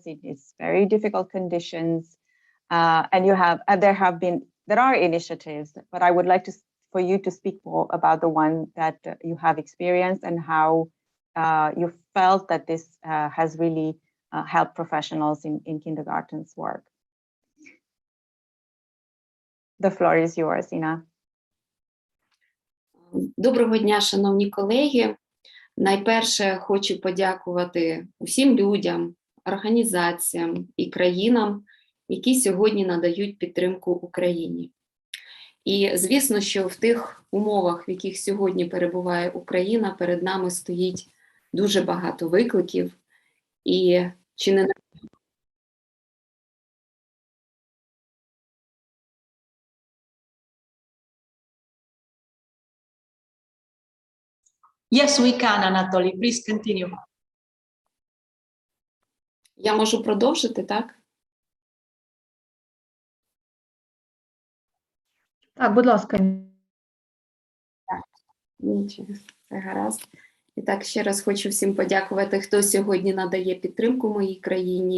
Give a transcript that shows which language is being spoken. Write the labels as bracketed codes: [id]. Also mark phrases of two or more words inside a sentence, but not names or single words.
[en] It is very difficult conditions, and there are initiatives, but I would like for you to speak more about the one that you have experienced and how you felt that this has really helped professionals in kindergartens work. The floor is yours, Ina. [uk] Доброго дня, шановні колеги. Найперше хочу подякувати усім людям, організаціям і країнам, які сьогодні надають підтримку Україні. І, звісно, що в тих умовах, в яких сьогодні перебуває Україна, перед нами стоїть дуже багато викликів. І чи не [en] Yes, we can, Anatoly. Please continue. [uk] Я можу продовжити, так? Так, будь ласка. Нічого, все гаразд. І так, ще раз хочу всім подякувати, хто сьогодні надає підтримку моїй країні.